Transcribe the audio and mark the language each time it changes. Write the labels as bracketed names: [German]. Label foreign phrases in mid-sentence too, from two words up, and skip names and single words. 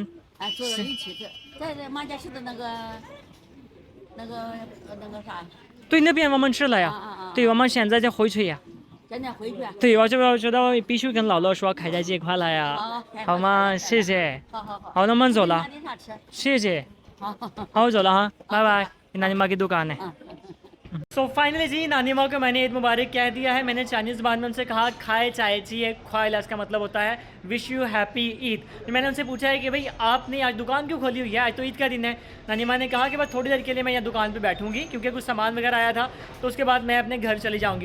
[Chinese] 坐在一起在马家市的那个啥。对，那边我们吃了呀。对，我们现在就回去呀。现在回去。对，我觉得必须跟姥姥说开斋节快乐呀。好吗？谢谢。好。好，那我们走了。拿点啥吃？谢谢。好，我走了哈，拜拜。 [Hindi] नानी माँ की दुकान है। [English] so finally [Hindi] जी, नानी माँ को मैंने ईद मुबारक कह दिया है। मैंने चाइनीज़ ज़बान में उनसे कहा खाए चाय चाहिए ख्वाइला, इसका मतलब होता है [English] wish you happy Eid. [Hindi] तो मैंने उनसे पूछा है कि भाई आपने आज दुकान क्यों खोली हुई है, आज तो ईद का दिन है। नानी माँ ने कहा कि बस थोड़ी देर के लिए मैं यहाँ दुकान पे बैठूंगी, क्योंकि कुछ सामान वगैरह आया था, तो उसके बाद मैं अपने घर चली जाऊँगी।